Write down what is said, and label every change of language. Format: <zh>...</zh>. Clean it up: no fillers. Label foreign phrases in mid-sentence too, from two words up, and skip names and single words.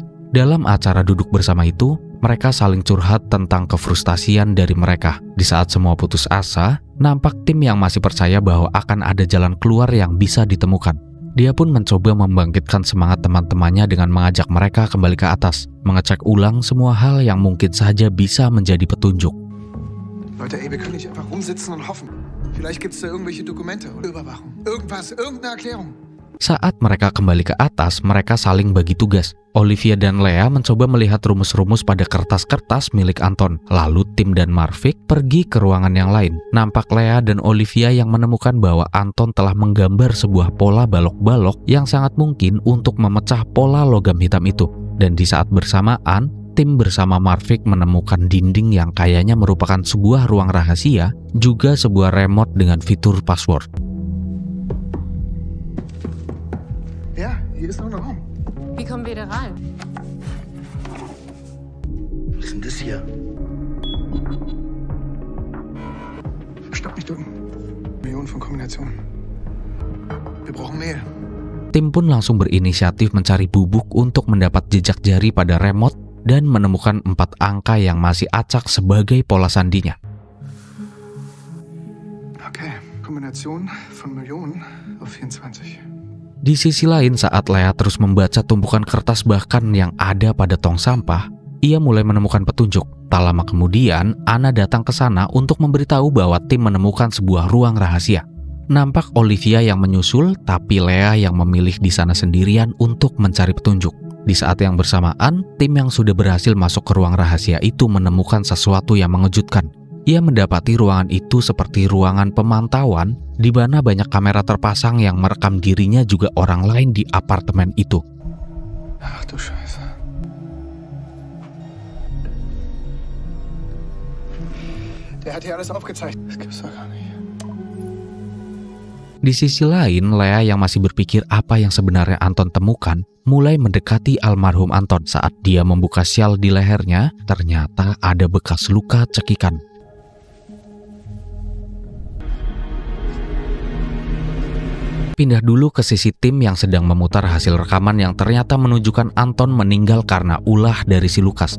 <id>Dalam acara duduk bersama itu, mereka saling curhat tentang kefrustasian dari mereka. Di saat semua putus asa, nampak Tim yang masih percaya bahwa akan ada jalan keluar yang bisa ditemukan. Dia pun mencoba membangkitkan semangat teman-temannya dengan mengajak mereka kembali ke atas, mengecek ulang semua hal yang mungkin saja bisa menjadi petunjuk.</id> <de>Leute, ey, wir können nicht einfach rumsitzen und hoffen. Vielleicht gibt's da irgendwelche Dokumente oder Überwachung. Irgendwas, irgendeine Erklärung.</de> <id>Saat mereka kembali ke atas, mereka saling bagi tugas. Olivia dan Lea mencoba melihat rumus-rumus pada kertas-kertas milik Anton. Lalu Tim dan Marvik pergi ke ruangan yang lain. Nampak Lea dan Olivia yang menemukan bahwa Anton telah menggambar sebuah pola balok-balok yang sangat mungkin untuk memecah pola logam hitam itu. Dan di saat bersamaan, Tim bersama Marvik menemukan dinding yang kayaknya merupakan sebuah ruang rahasia, juga sebuah remote dengan fitur password.</id> <de>Ja, hier ist noch ein Raum. Wie kommen wir da rein? Was ist denn das hier? Stopp, nicht drücken. Millionen von Kombinationen. Wir brauchen mehr.</de> <id>Tim pun langsung berinisiatif mencari bubuk untuk mendapat jejak jari pada remote dan menemukan 4 angka yang masih acak sebagai pola sandinya.</id> <de>Okay, Kombination von Millionen auf 24.</de> <id>Di sisi lain, saat Lea terus membaca tumpukan kertas bahkan yang ada pada tong sampah, ia mulai menemukan petunjuk. Tak lama kemudian, Anna datang ke sana untuk memberitahu bahwa Tim menemukan sebuah ruang rahasia. Nampak Olivia yang menyusul, tapi Lea yang memilih di sana sendirian untuk mencari petunjuk. Di saat yang bersamaan, Tim yang sudah berhasil masuk ke ruang rahasia itu menemukan sesuatu yang mengejutkan. Ia mendapati ruangan itu seperti ruangan pemantauan di mana banyak kamera terpasang yang merekam dirinya juga orang lain di apartemen itu.</id> <de>Ach du Scheiße. Der hat hier alles aufgezeichnet. Das gibt's doch gar nicht.</de> <id>Di sisi lain, Lea yang masih berpikir apa yang sebenarnya Anton temukan, mulai mendekati almarhum Anton. Saat dia membuka syal di lehernya, ternyata ada bekas luka cekikan. Pindah dulu ke sisi Tim yang sedang memutar hasil rekaman yang ternyata menunjukkan Anton meninggal karena ulah dari si Lukas.</id>